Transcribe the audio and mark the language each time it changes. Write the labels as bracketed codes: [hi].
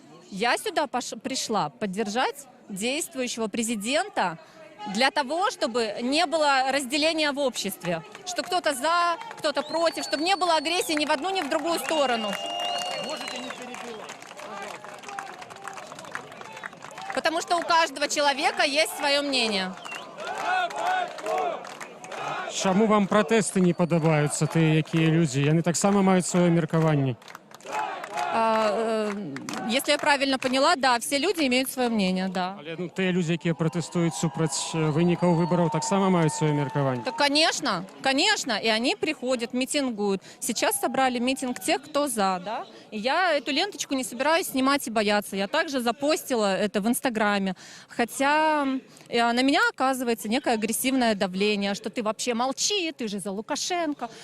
[ru] Я сюда пришла поддержать действующего президента для того, чтобы не было разделения в обществе, что кто-то за, кто-то против, чтобы не было агрессии ни в одну, ни в другую сторону. Потому что у каждого человека есть свое мнение. [be] Чаму вам пратэсты не падабаюцца, тыя, якія людзі? Яны таксама маюць сваё меркаванне. [ru] Если я правильно поняла, да, все люди имеют свое мнение, да. [be] Але тыя людзі, якія пратэстуюць супраць вынікаў выбараў, таксама маюць сваё меркаванне. [ru] Так, конечно, конечно, и они приходят, митингуют. Сейчас собрали митинг тех, кто за, да. И я эту ленточку не собираюсь снимать и бояться. Я также запостила это в Инстаграме. Хотя на меня оказывается некое агрессивное давление, что ты вообще молчи, ты же за Лукашенко.